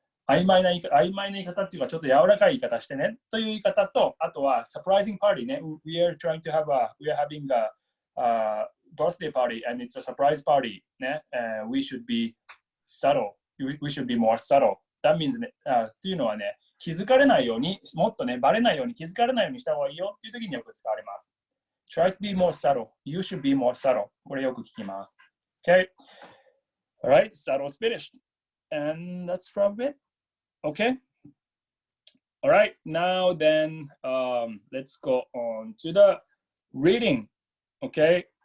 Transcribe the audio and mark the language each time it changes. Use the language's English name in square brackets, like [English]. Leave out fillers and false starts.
[Japanese] 曖昧な言い方っていうか、ちょっと柔らかい言い方してね、という言い方と、あとは、surprising party ね、 [English] we are having a birthday party and it's a surprise party [Japanese] ね、 [English] we should be subtle, we should be more subtle. That means [Japanese] ね、っていうのはね、気づかれないように、もっとね、バレないように、気づかれないようにした方がいいよっていう時によく使われます。 [English] Try to be more subtle. You should be more subtle. [Japanese] これよく聞きます。Okay. [English] Alright, subtle's finished. And that's probably it. Okay. Alright, now then, let's go on to the reading. Okay.